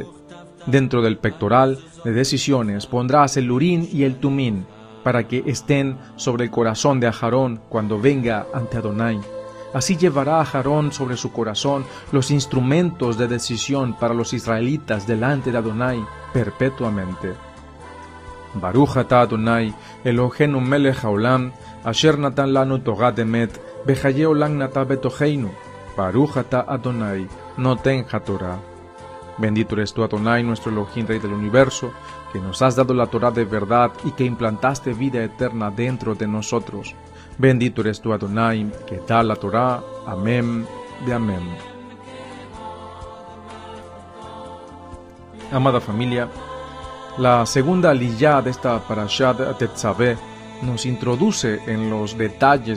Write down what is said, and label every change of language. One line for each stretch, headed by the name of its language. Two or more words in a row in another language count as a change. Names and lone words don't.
Spanish: Dentro del pectoral de decisiones pondrás el urín y el tumín, para que estén sobre el corazón de Aarón cuando venga ante Adonai. Así llevará Aarón sobre su corazón los instrumentos de decisión para los israelitas delante de Adonai perpetuamente.
Hebrew: ברוך אתה אדוני אלוהינו מלך העולם אשר נתן לנו תורה אמת וחיי עולם נטע בתוכנו. ברוך אתה אדוני נותן התורה.
Spanish: Bendito eres tú, Adonai, nuestro Elohim, Rey del universo, que nos has dado la Torah de verdad y que implantaste vida eterna dentro de nosotros. Bendito eres tú, Adonai, que da la Torah. Amén de amén. Amada familia, la segunda liyá de esta Parashat Tetzavé nos introduce en los detalles